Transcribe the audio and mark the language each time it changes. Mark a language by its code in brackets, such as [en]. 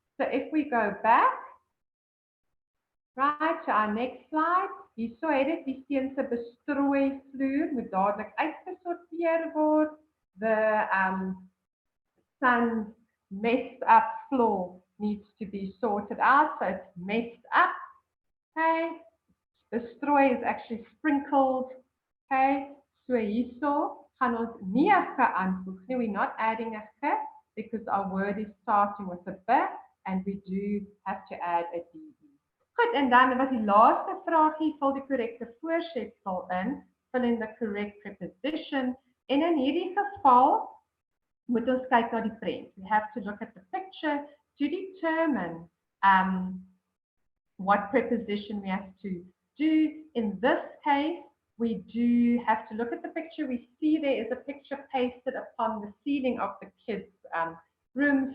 [en] So if we go back, right, to our next slide, [af] hierso het dit die steen se bestrooi vloer moet dadelik uitgesorteer word. [en] The sun's messed up floor needs to be sorted out, so it's messed up. Okay, bestrooi is actually sprinkled. [af] Okay, so hierso gaan ons nie 'n ge aanvoeg nie. [en] We're not adding a ge because our word is starting with a b and we do have to add a de. [af] Goed, en dan was die laaste vraagie, vul die korrekte voorsetsel in, [en] fill in the correct preposition. [af] En in hierdie geval moet ons kyk na die prent. [en] We have to look at the picture to determine what preposition we have to do. In this case, we do have to look at the picture. We see there is a picture pasted upon the ceiling of the kids' room.